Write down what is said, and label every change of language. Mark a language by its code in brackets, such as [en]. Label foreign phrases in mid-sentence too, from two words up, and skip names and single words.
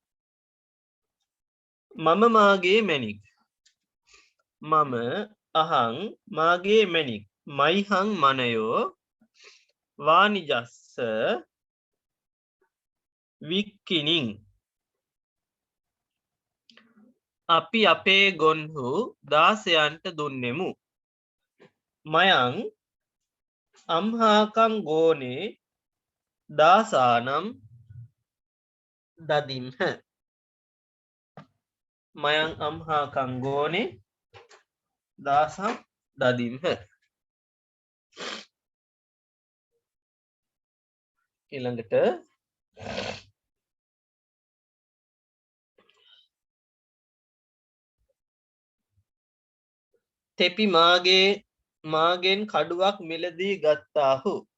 [si] මම මාගේ මැණික් මම අහං මාගේ මැණික් [pi] මයිහං මනයෝ වානිජස්ස වික්කිනින් [si] අපි අපේ ගොන්හු දාසයන්ට දුන්නෙමු [pi] මයං අම්හාකං ගෝනේ දාසානම් දදිම්හ මයං අම්හාකං ගෝනේ දාසම් දදිම්හ [si] ඊළඟට තෙපි මාගෙන් කඩුවක් මිලදී ගත්තාහු